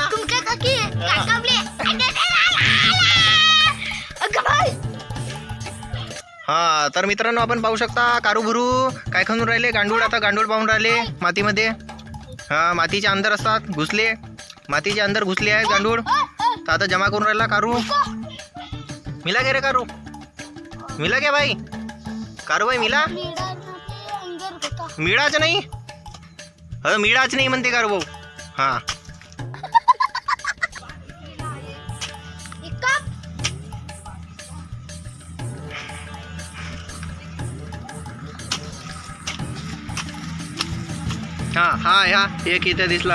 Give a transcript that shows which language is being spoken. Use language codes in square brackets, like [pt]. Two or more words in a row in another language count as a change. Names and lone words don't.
[mr] तुमका काकी काकावले. अगं बाई. हा तर मित्रांनो आपण पाहू शकता कारू भुरू काय खणून राहिले. गांडूळ आता गांडूळ पाहून राहिले मातीमध्ये. हा मातीच्या अंदर असतात घुसले. मातीच्या अंदर घुसले आहेत गांडूळ. तर आता जमा करून राहिला कारू. [hi] मिला गे रे कारू? मिला गे भाई? [mr] कारू [hi] भाई मिला? [mr] मिळाच नाही. मिळाच नाही म्हणते कारू भाऊ. हा हा हा ह्या एक इथे दिसला.